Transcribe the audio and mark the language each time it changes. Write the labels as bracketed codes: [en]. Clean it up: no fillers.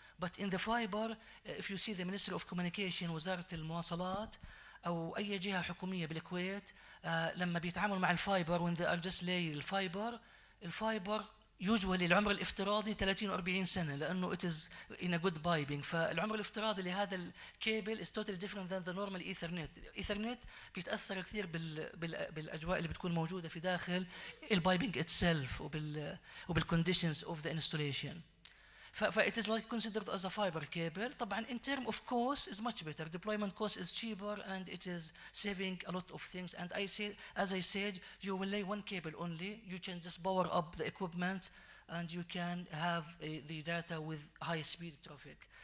[en] But in the fiber, if you see the Ministry of Communication, [ar] وزارة المواصلات, أو أي جهة حكومية بالكويت, لما بيتعاملوا مع الفايبر [en] when they are just laying الفايبر usually [ar] العمر الافتراضي 30 و 40 سنة لأنه [en] it is in a good piping. [ar] فالعمر الافتراضي لهذا الكيبل [en] is totally different than the normal Ethernet. [ar] Ethernet بيتأثر كثير بالأجواء اللي بتكون موجودة في داخل البايبنج [en] itself [ar] وبال [en] conditions of the installation. it is like considered as a fiber cable. [ar] طبعا [en] in term of cost is much better. Deployment cost is cheaper and it is saving a lot of things. And as I said, you will lay one cable only. You can just power up the equipment and you can have the data with high speed traffic.